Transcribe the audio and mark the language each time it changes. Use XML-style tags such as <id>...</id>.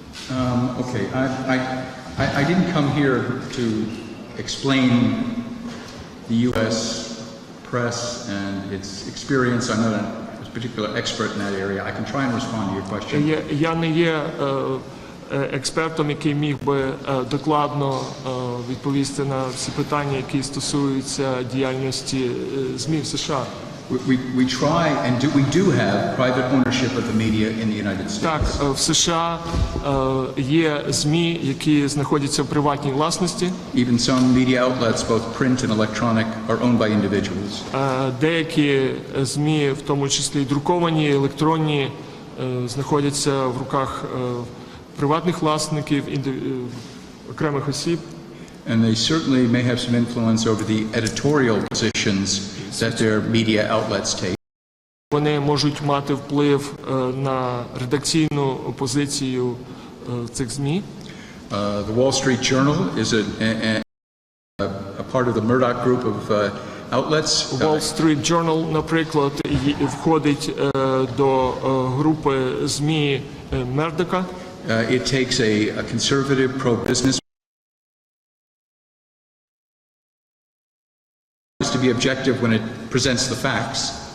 <en>Okay, I didn't come here to explain the U.S. press and its experience. I'm not a particular expert in that area. I can try and respond to your question.</en> <uk>Я не є експертом, який міг би докладно відповісти на всі питання, які стосуються діяльності ЗМІ в США.</uk> <en>We try and we do have private ownership of the media in the United States.</en> <uk>Так, в США є ЗМІ, які знаходяться в приватній власності.</uk> <en>Even some media outlets, both print and electronic, are owned by individuals.</en> <uk>Деякі ЗМІ, в тому числі і друковані, електронні, знаходяться в руках приватних власників, окремих осіб.</uk> <en>And they certainly may have some influence over the editorial positions that their media outlets take.</en> <uk>Вони можуть мати вплив на редакційну позицію цих ЗМІ.</uk> <en>The Wall Street Journal is a part of the Murdoch group of outlets.</en> <uk>Wall Street Journal, наприклад, входить до групи ЗМІ Мердока.</uk> <en>It takes a conservative, pro-business to be objective when it presents the facts.</en>